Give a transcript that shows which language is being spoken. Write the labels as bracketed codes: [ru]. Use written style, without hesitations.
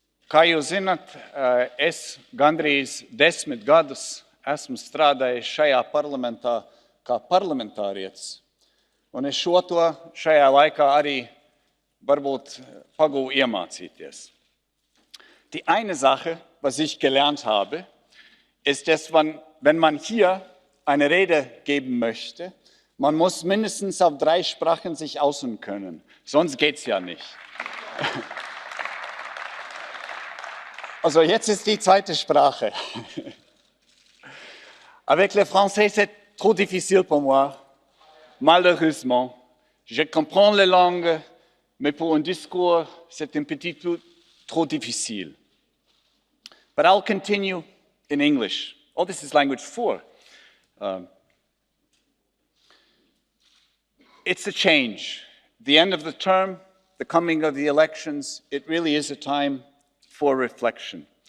[lv] Kā jūs zinat, es gandrīz 10 gadus esmu strādājis šajā parlamentā kā parlamentārietis, un es šajā laikā arī varbūt pagūvu iemācīties. [de] Die eine Sache, was ich gelernt habe, ist, dass wenn man hier eine Rede geben möchte, man muss mindestens auf 3 Sprachen sich ausdrücken können. Sonst geht's ja nicht. Also jetzt ist die zweite Sprache. [fr] Avec le français, c'est trop difficile pour moi, malheureusement. Je comprends les langues, mais pour un discours, c'est un petit peu trop difficile. [en] But I'll continue in English. Oh, this is language 4. It's a change. The end of the term, the coming of the elections, it really is a time for reflection.